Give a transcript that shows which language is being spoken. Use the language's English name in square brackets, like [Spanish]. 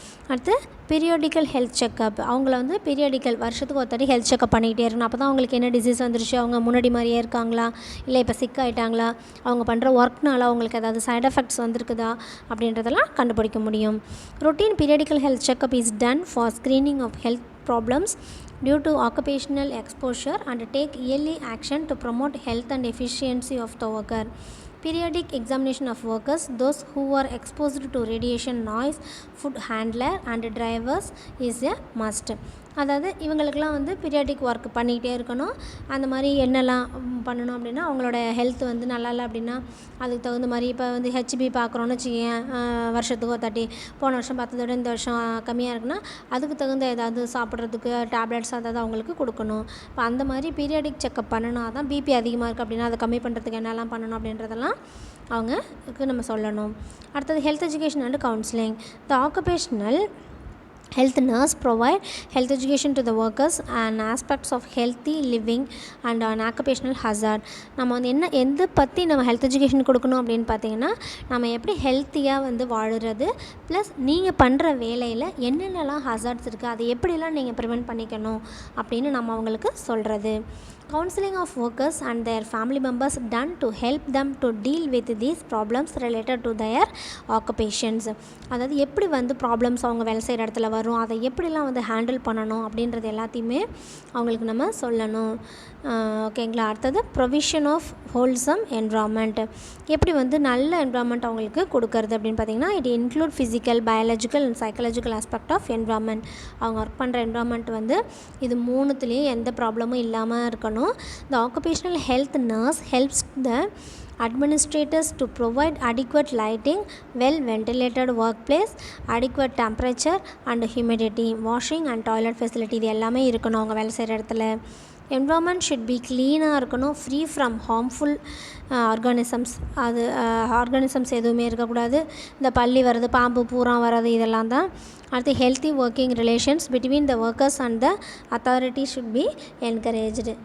[Tamil] அடுத்து periodical health checkup. அவங்கள வந்து பீரியாடிக்கல் வருஷத்துக்கு ஒரு தடவை ஹெல்த் செக்கப் பண்ணிக்கிட்டே இருக்கணும். அப்போ தான் அவங்களுக்கு என்ன டிசீஸ் வந்துருச்சு, அவங்க முன்னாடி மாதிரியே இருக்காங்களா, இல்லை இப்போ சிக் ஆகிட்டாங்களா, அவங்க பண்ணுற ஒர்க்னால அவங்களுக்கு ஏதாவது சைட் எஃபெக்ட்ஸ் வந்திருக்குதா அப்படின்றதெல்லாம் கண்டுபிடிக்க முடியும். [English] Routine periodical health checkup is done for screening of health problems due to occupational exposure and take early action to promote health and efficiency of the worker. Periodic examination of workers, those who are exposed to radiation, noise, food handler and drivers is a must. [Tamil] அதாவது இவங்களுக்கெல்லாம் வந்து periodic work பண்ணிக்கிட்டே இருக்கணும். அந்த மாதிரி என்னெல்லாம் பண்ணணும் அப்படின்னா, அவங்களோட ஹெல்த் வந்து நல்லா இல்லை அப்படின்னா அதுக்கு தகுந்த மாதிரி இப்போ வந்து ஹெச்பி பார்க்குறோன்னு வச்சுக்கேன், வருஷத்துக்கு ஒரு தாட்டி, போன வருஷம் பார்த்ததோட இந்த வருஷம் கம்மியாக இருக்குன்னா அதுக்கு தகுந்த ஏதாவது சாப்பிட்றதுக்கு டேப்லெட்ஸ் அதாவது அவங்களுக்கு கொடுக்கணும். இப்போ அந்த மாதிரி பீரியாடிக் செக்கப் பண்ணணும். தான் பிபி அதிகமாக இருக்குது அப்படின்னா அதை கம்மி பண்ணுறதுக்கு என்னெல்லாம் பண்ணணும் அப்படின்றதெல்லாம் அவங்களுக்கு நம்ம சொல்லணும். அடுத்தது health education and counselling. [English] The occupational health nurse provide health education to the workers and aspects of healthy living and an occupational hazard. [Tamil] நம்ம வந்து எந்த பற்றி நம்ம ஹெல்த் எஜுகேஷன் கொடுக்கணும் அப்படின்னு பார்த்தீங்கன்னா, நம்ம எப்படி ஹெல்த்தியாக வந்து வாழுறது, ப்ளஸ் நீங்கள் பண்ணுற வேலையில் என்னென்னலாம் ஹசார்ட்ஸ் இருக்குது, அதை எப்படிலாம் நீங்கள் ப்ரிவெண்ட் பண்ணிக்கணும் அப்படின்னு நம்ம அவங்களுக்கு சொல்கிறது. [English] Counseling of workers and their family members done to help them to deal with these problems related to their occupations. [Tamil] அதாவது எப்படி வந்து ப்ராப்ளம்ஸ் அவங்க வேலை செய்கிற இடத்துல வரும், அதை எப்படிலாம் வந்து ஹேண்டில் பண்ணணும் அப்படின்றது எல்லாத்தையுமே அவங்களுக்கு நம்ம சொல்லணும். ஓகேங்களா. [English] அடுத்தது provision of wholesome environment. [Tamil] எப்படி வந்து நல்ல என்விரான்மெண்ட் அவங்களுக்கு கொடுக்கறது அப்படின்னு பார்த்தீங்கன்னா, [English] It include physical, biological and psychological aspect of environment. [Tamil] அவங்க ஒர்க் பண்ணுற என்விரான்மெண்ட் வந்து இது மூணுத்துலேயும் எந்த ப்ராப்ளமும் இல்லாமல் இருக்கணும். [English] The occupational health nurse helps the administrators to provide adequate lighting, well ventilated workplace, adequate temperature and humidity, washing and toilet facility. [Tamil] இது எல்லாமே இருக்கணும் அவங்க வேலை செய்கிற இடத்துல. என்விரான்மெண்ட் ஷுட் பி க்ளீனாக இருக்கணும், [English] Free from harmful organisms. [Tamil] அது ஆர்கானிசம்ஸ் எதுவுமே இருக்கக்கூடாது. இந்த பல்லி வர்றது, பாம்பு, பூரா வர்றது இதெல்லாம் தான். [English] அடுத்து healthy working relations between the workers and the authority should be encouraged.